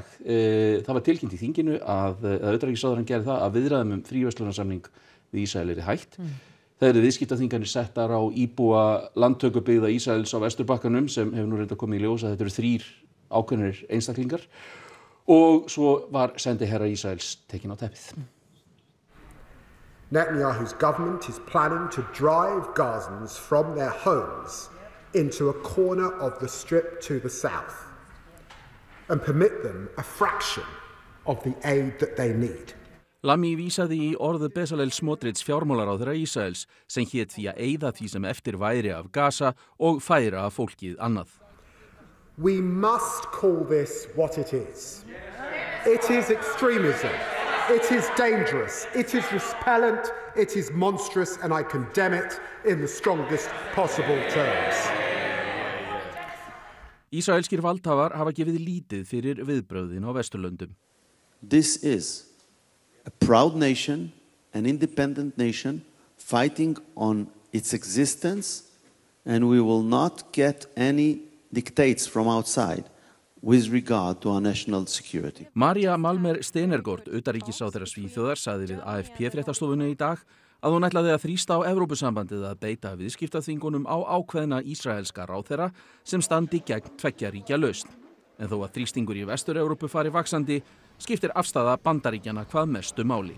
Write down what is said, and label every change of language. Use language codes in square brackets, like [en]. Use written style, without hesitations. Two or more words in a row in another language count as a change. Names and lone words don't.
[is] Það var tilkynnt í þinginu að utanríkisráðherrann gerði það að viðræðum fríverslunarsamning við Ísrael yrði hætt. Það eru viðskiptaþvinganir settar á íbúa landtökubyggða Ísraels á Vesturbakkanum sem hefur nú reynda komið í ljós að þetta eru 3 ákveðnir einstaklingar. Og svo var sendiherra Ísraels tekinn á teppið. [en] Netanyahu's government is planning to drive Gazans from their homes into a corner of the strip to the south and permit them a fraction of the aid that they need. [is] Lami vísaði í orð Bezalel Smotrich fjármálaráðherra Ísraels sem hét því að eyða því sem eftir væri af Gaza og færa fólkið annað. [en] We must call this what it is. It is extremism. It is dangerous. It is repellent. It is monstrous, and I condemn it in the strongest possible terms. [is] Ísraelskir valdhafar hafa gefið lítið fyrir viðbrögðin á Vesturlöndum. [en] This is a proud nation, an independent nation, fighting on its existence, and we will not get any dictates from outside with regard to our national security. [is] Maria Malmer Stenergaard, utanríkisráðherra Svíþjóðar, sagði við AFP-fréttastofunni í dag að hún ætlaði að þrýsta á Evrópusambandið að beita viðskiptaþvingunum á ákveðna ísraelska ráðherra sem standi gegn tveggja ríkja lausn. En þó að þrýstingur í Vestur-Evrópu fari vaxandi, skiptir afstaða Bandaríkjanna hvað mestu máli.